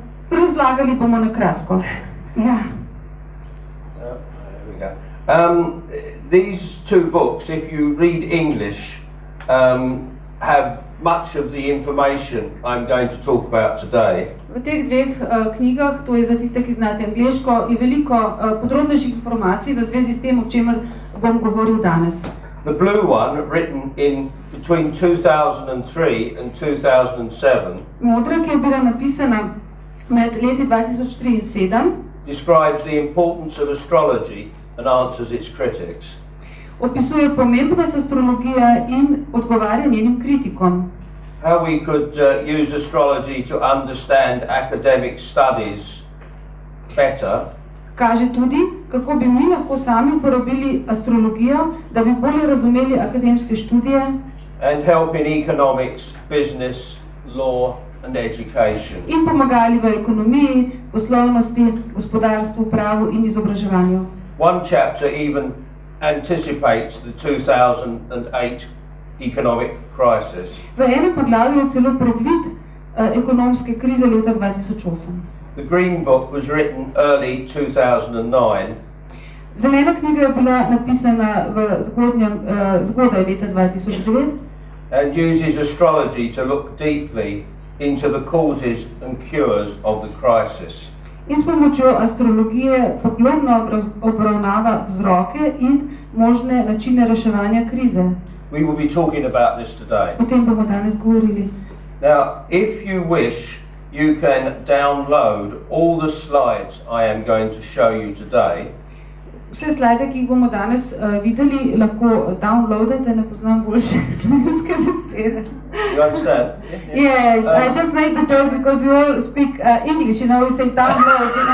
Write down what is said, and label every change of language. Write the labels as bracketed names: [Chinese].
[Slovenian] Razlagali bomo na kratko. Ja. [English] There we go. These two books, if you read English, have much of the information I'm going to talk about today. [Slovenian] V teh dveh knjigah, to je za tiste, ki znate angleško, je veliko podrobnejših informacij v zvezi s tem, o čemer bom govoril danes. [English] The blue one, written in between 2003 and 2007, [Slovenian] Modra, ki je bila napisana med leti 2003 in 2007, [English] describes the importance of astrology and answers its critics. [Slovenian] opisuje pomembnost astrologije in odgovarja njenim kritikom. [English] How we could use astrology to understand academic studies better, [Slovenian] Kaže tudi, kako bi mi lahko sami uporabili astrologijo, da bi bolje razumeli akademske študije [English] and help in economics, business, law and education. [Slovenian] in pomagali v ekonomiji, poslovnosti, gospodarstvu, pravu in izobraževanju. [English] One chapter even anticipates the 2008 economic crisis. [Slovenian] V enem poglavju je celo predvid ekonomske krize leta 2008. [English] The Green Book was written early 2009 [Slovenian] Zelena knjiga je bila napisana v zgodaj leta 2009 [English] and uses astrology to look deeply into the causes and cures of the crisis. [Slovenian] in s pomočjo astrologije poglobno obravnava vzroke in možne načine reševanja krize. [English] We will be talking about this today. [Slovenian] O tem bomo danes govorili. [English] Now, if you wish, you can download all the slides I am going to show you today. [Slovenian] Vse slajde, ki jih bomo danes videli, lahko downloadate, ne poznam boljše slovenske besede. [English] You understand? Yeah, I just made the joke because we all speak English, you know, we say download.